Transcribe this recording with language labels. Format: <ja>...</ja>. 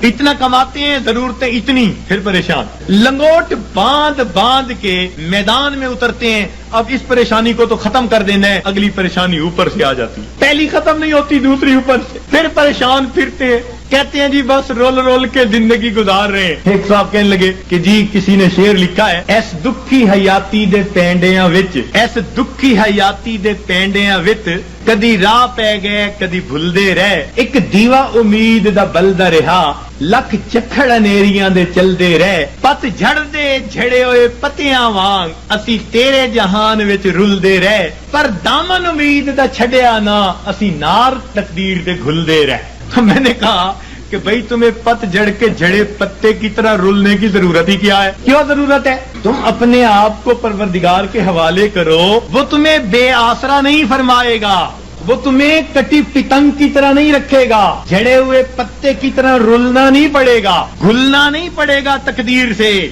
<ur>اتنا کماتے ہیں, ضرورتیں اتنی, پھر پریشان. لنگوٹ باندھ کے میدان میں اترتے ہیں. اب اس پریشانی کو تو ختم کر دینا ہے, اگلی پریشانی اوپر سے آ جاتی, پہلی ختم نہیں ہوتی, دوسری اوپر سے, پھر پریشان پھرتے ہیں. کہتے ہیں جی بس رول کے زندگی گزار رہے ہیں. ایک صاحب کہنے لگے کہ جی کسی نے شعر لکھا ہے,</ur> <pa>ایس دکھی حیاتی دے پینڈیاں وچ, ایس دکھی حیاتی دے پینڈیاں وچ, کدی راہ پہ گئے کدی بھلدے رہ, ایک دیوا امید دا بلدا رہا, لکھ چکھڑ انیریاں دے چلدے رہ, پت جھڑ دے جھڑے ہوئے پتیاں وانگ, اسی تیرے جہان وچ رلدے رہ, پر دامن امید دا چھڈیا نا, اسی نار تقدیر دے گھلدے رہ.</pa> <ur>تو میں نے کہا کہ بھئی تمہیں پت جڑ کے جھڑے پتے کی طرح رولنے کی ضرورت ہی کیا ہے؟ کیوں ضرورت ہے؟ تم اپنے آپ کو پروردگار کے حوالے کرو, وہ تمہیں بے آسرا نہیں فرمائے گا, وہ تمہیں کٹی پتنگ کی طرح نہیں رکھے گا, جھڑے ہوئے پتے کی طرح رولنا نہیں پڑے گا, گھلنا نہیں پڑے گا تقدیر سے.</ur>